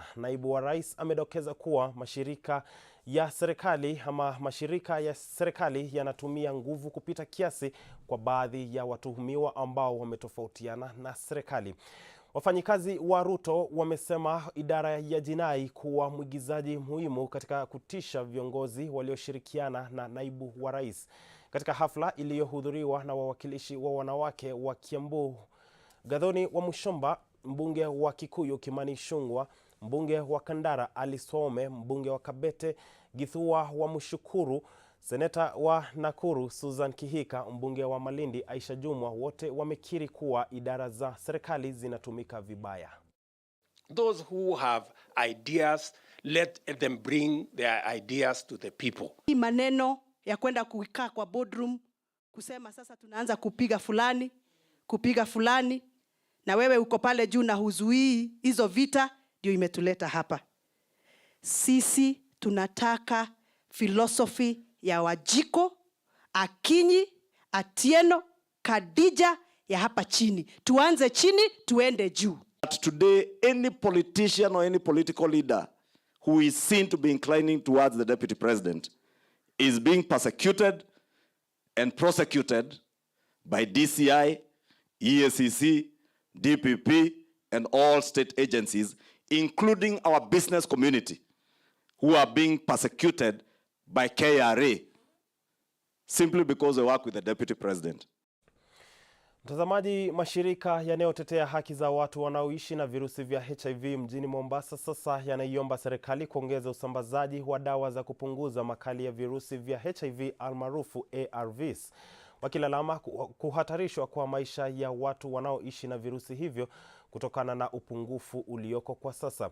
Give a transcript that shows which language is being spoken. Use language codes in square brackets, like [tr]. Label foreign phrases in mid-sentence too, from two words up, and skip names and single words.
[sw] Naibu wa rais amedokeza kuwa mashirika ya serikali yanatumia nguvu kupita kiasi kwa baadhi ya watuhumiwa ambao wametofautiana na serikali. Wafanyikazi wa Ruto wamesema idara ya jinai kuwa mwigizaji muhimu katika kutisha viongozi walioshirikiana na naibu wa rais. Katika hafla iliyohudhuriwa na wawakilishi wa wanawake wa Kiambu, Gathoni wa Mushomba, mbunge wa Kikuyu Kimani Ichung'wah, mbunge wa Kandara Alice Wahome, mbunge wa Kabete Githua wa Mushukuru, seneta wa Nakuru Susan Kihika, mbunge wa Malindi Aisha Jumwa, wote wamekiri kuwa idara za serikali zinatumika vibaya. [en] Those who have ideas, let them bring their ideas to the people. [sw] Hii maneno ya kwenda kukaa kwa boardroom kusema sasa tunaanza kupiga fulani na wewe uko pale juu na huzuii hizo vita, ndio imetuleta hapa. Sisi tunataka philosophy ya Wajiko, Akinyi, Atieno, Kadija ya hapa chini. Tuanze chini, tuende juu. [en] But today, any politician or any political leader who is seen to be inclining towards the deputy president is being persecuted and prosecuted by DCI, EACC, DPP, and all state agencies, including our business community, who are being persecuted by KRA simply because they work with the deputy president. [sw] Mtazamaji, mashirika yanayotetea haki za watu wanaoishi na virusi vya HIV mjini Mombasa sasa yanaiomba serikali kuongeza usambazaji wa dawa za kupunguza makali ya virusi vya HIV almaarufu ARVs. wakilalama kuhatarishwa kwa maisha ya watu wanaoishi na virusi hivyo kutokana na upungufu ulioko kwa sasa.